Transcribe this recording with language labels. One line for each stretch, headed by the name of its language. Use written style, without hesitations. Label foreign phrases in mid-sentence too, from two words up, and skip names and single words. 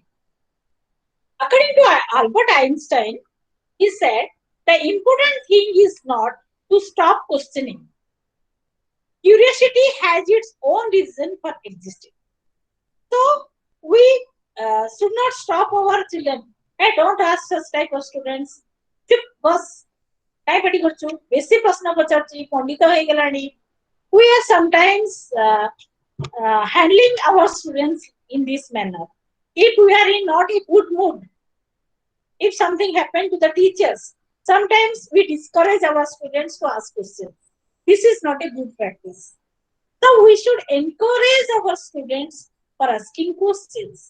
English: According to Albert Einstein, he said the important thing is not to stop questioning. Curiosity has its own reason for existing. So we should not stop our children. Hey, don't ask such type of students.
Sambalpuri: ଚୁପ ବସ କାଏ ପାଟି କରଛୁ ବେସି ପ୍ରଶ୍ନ ପଚାରଛି ପଣ୍ଡିତ ହୋଇ ଗେଲାନି.
English: We are sometimes handling our students in this manner. If we are in not a good mood, if something happened to the teachers, sometimes we discourage our students to ask questions. This is not a good practice. So we should encourage our students for asking questions.